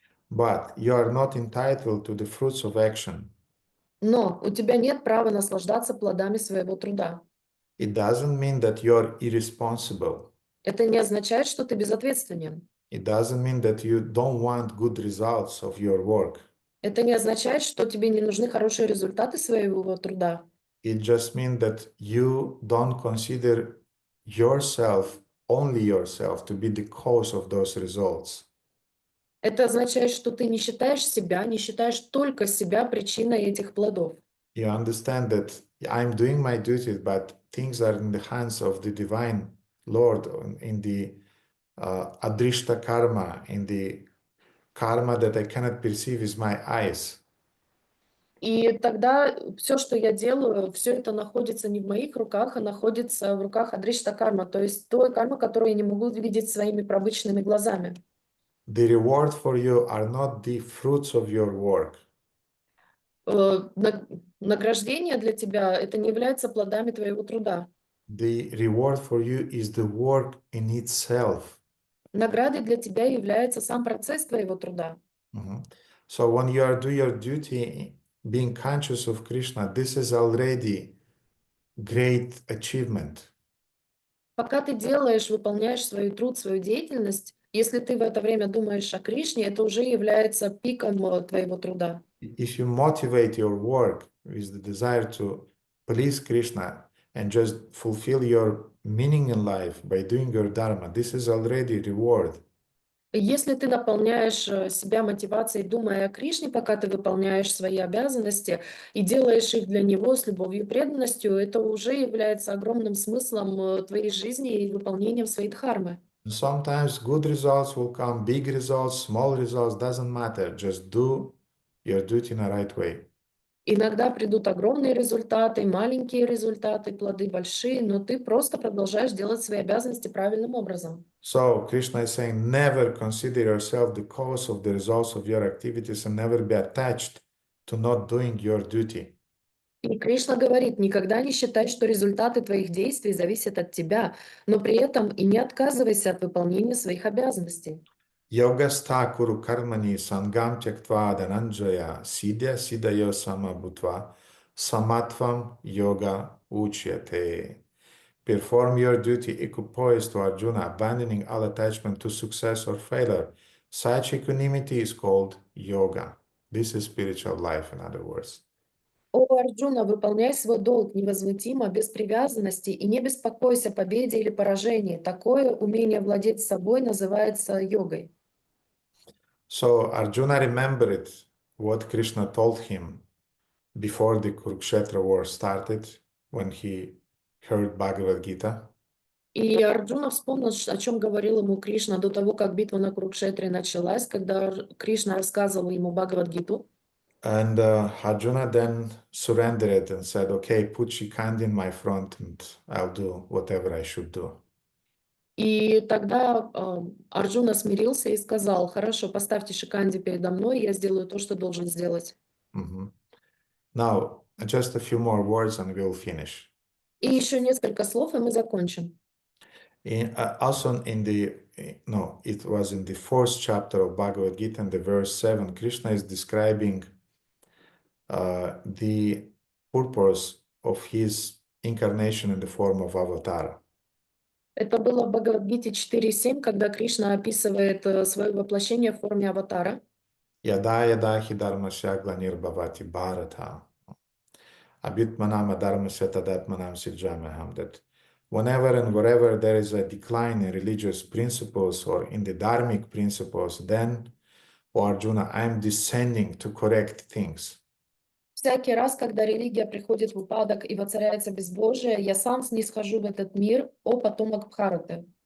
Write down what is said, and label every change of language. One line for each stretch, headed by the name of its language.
English: But you are not entitled to the fruits of action.
Russian: Но у тебя нет права наслаждаться плодами своего труда.
English: It doesn't mean that you're irresponsible.
Russian: Это не означает, что ты безответственен.
English: It doesn't mean that you don't want good results of your work.
Russian: Это не означает, что тебе не нужны хорошие результаты своего труда.
English: It just means that you don't consider yourself, only yourself, to be the cause of those results.
Russian: Это означает, что ты не считаешь себя, не считаешь только себя причиной этих плодов.
English: You understand that I'm doing my duty, but things are in the hands of the divine Lord, in the adrishta karma, in the karma that I cannot perceive with my eyes.
Russian: И тогда все, что я делаю, все это находится не в моих руках, а находится в руках адришта карма, то есть той кармы, которую я не могу видеть своими обычными глазами.
English: The reward for you are not the fruits of your work.
Russian: Награждение для тебя это не является плодами твоего труда.
English: The reward for you is the work in itself.
Russian: Наградой для тебя является сам процесс твоего труда.
English: So when you are doing your duty, being conscious of Krishna, this is already great achievement.
Russian: Пока ты делаешь, выполняешь свой труд, свою деятельность, если ты в это время думаешь о Кришне, это уже является пиком твоего труда.
English: If you motivate your work with the desire to please Krishna and just fulfill your meaning in life by doing your dharma, this is already reward.
Russian: Если ты наполняешь себя мотивацией, думая о Кришне, пока ты выполняешь свои обязанности и делаешь их для Него с любовью и преданностью, это уже является огромным смыслом твоей жизни и выполнением своей дхармы.
English: Sometimes good results will come, big results, small results, doesn't matter. Just do your duty in a right way.
Russian: Иногда придут огромные результаты, маленькие результаты, плоды большие, но ты просто продолжаешь делать свои обязанности правильным образом.
English: So Krishna is saying, never consider yourself the cause of the results of your activities and never be attached to not doing your duty.
Russian: И Кришна говорит, никогда не считай, что результаты твоих действий зависят от тебя, но при этом и не отказывайся от выполнения своих обязанностей.
Sanskrit: Yogastha kuru karmani sangam tyaktva dhananjaya siddhya siddhayo samabhutva samatvam yoga uchyate.
English: Perform your duty equipoised to Arjuna, abandoning all attachment to success or failure. Such equanimity is called yoga. This is spiritual life, in other words.
Russian: О, Арджуна, выполняй свой долг невозмутимо, без привязанности, и не беспокойся о победе или поражении. Такое умение владеть собой называется йогой.
English: So Arjuna remembered what Krishna told him before the Kurukshetra war started, when he heard Bhagavad Gita.
Russian: И Арджуна вспомнил, о чем говорил ему Кришна до того, как битва на Курукшетре началась, когда Кришна рассказывал ему Бхагавад-гиту.
English: And Arjuna then surrendered and said, okay, put Shikandi in my front and I'll do whatever I should do.
Russian: И тогда Арджуна смирился и сказал, хорошо, поставьте Шиканди передо мной, я сделаю то, что должен сделать.
English: Now, just a few more words and we'll finish.
Russian: И еще несколько слов, и мы закончим.
English: Also in the, no, it was in the 4th chapter of Bhagavad Gita, in the verse 7, Krishna is describing the purpose of his incarnation in the form of avatar.
Russian: Это было в Бхагавад-гите 4.7, когда Кришна описывает свое воплощение в форме аватара.
Sanskrit: Yada yada hi dharmasya glanir bhavati bharata. abhitmanam adharmasya tadatmanam sirjamaham,
English: that whenever and wherever there is a decline in religious principles or in the dharmic principles, then, O Arjuna, I am descending to correct things.
Russian: Всякий раз, когда религия приходит в упадок и воцаряется безбожие, я сам снисхожу в этот мир, о потомок Бхараты.